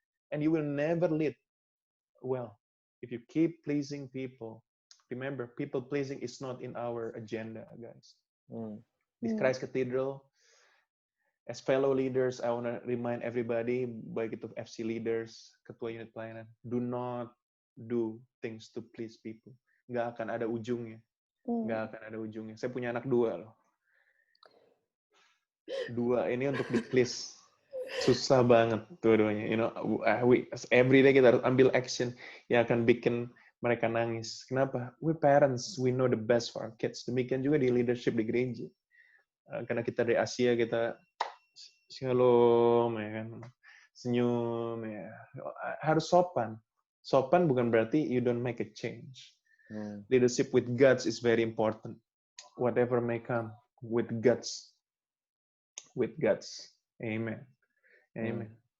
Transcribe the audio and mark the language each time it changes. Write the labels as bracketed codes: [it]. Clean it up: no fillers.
[en] And you will never lead well. If you keep pleasing people, remember, people pleasing is not in our agenda, guys. Di Christ Cathedral, as fellow leaders, I want to remind everybody, [id] baik itu FC leaders, ketua unit pelayanan, [en] do not do things to please people. [id] Nggak akan ada ujungnya. Nggak akan ada ujungnya. Saya punya anak 2 loh. 2 ini untuk di-please. Susah banget dua-duanya. [en] Every day [id] kita harus ambil action yang akan bikin mereka nangis. Kenapa? [en] We parents, we know the best for our kids. [id] Demikian juga di leadership di gereja. Karena kita dari Asia, kita shalom, ya kan, senyum, ya. Harus sopan. Sopan bukan berarti [en] you don't make a change. Leadership with guts is very important. Whatever may come, with guts. With guts. Amen. Amen.